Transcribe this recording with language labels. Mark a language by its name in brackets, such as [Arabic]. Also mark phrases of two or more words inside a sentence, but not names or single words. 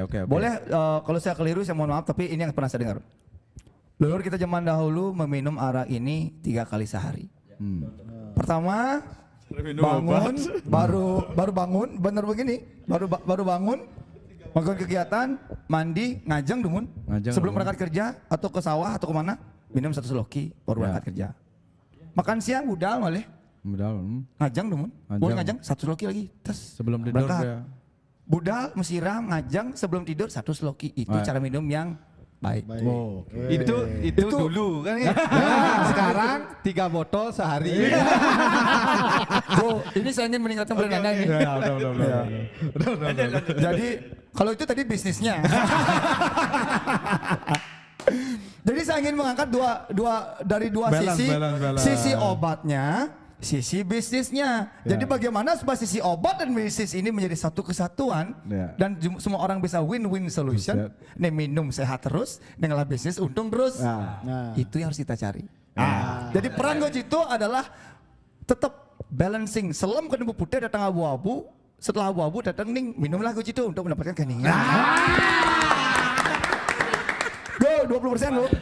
[Indonesian] Boleh kalau saya keliru saya mohon maaf, tapi ini yang pernah saya dengar. Leluhur kita zaman dahulu meminum arak ini 3 kali sehari. Pertama bangun, baru bangun, bener begini, baru bangun, melakukan kegiatan, mandi, [Balinese] ngajang dumun, [Indonesian] Ngajang sebelum dumun. berangkat kerja atau ke sawah atau kemana, minum 1 seloki baru berangkat kerja. Makan siang [Balinese] budal malih, ngajang dumun, [Indonesian] boleh ngajang 1 seloki lagi, tes Sebelum tidur berangkat. ya. [Balinese] Budal mesiram, [Indonesian] ngajang sebelum tidur 1 seloki, itu cara minum yang baik. Oh, Itu dulu kan ya. Sekarang 3 botol sehari. Bro, ini saya ingin meningkatkan brand Anda ini. Jadi kalau itu tadi bisnisnya. Jadi saya ingin mengangkat dua Balance, sisi, balance. sisi obatnya, sisi bisnisnya. Jadi bagaimana supaya sisi obat dan bisnis ini menjadi satu kesatuan dan semua orang bisa [English] win-win solution. [Indonesian] Nih minum sehat terus, nih ngelah bisnis untung terus. Itu yang harus kita cari. Jadi peran Gojito adalah tetap balancing. Selam ke nemu putih datang abu-abu, setelah abu-abu datang ning minumlah Gojito untuk mendapatkan keningan. Go 20% lu.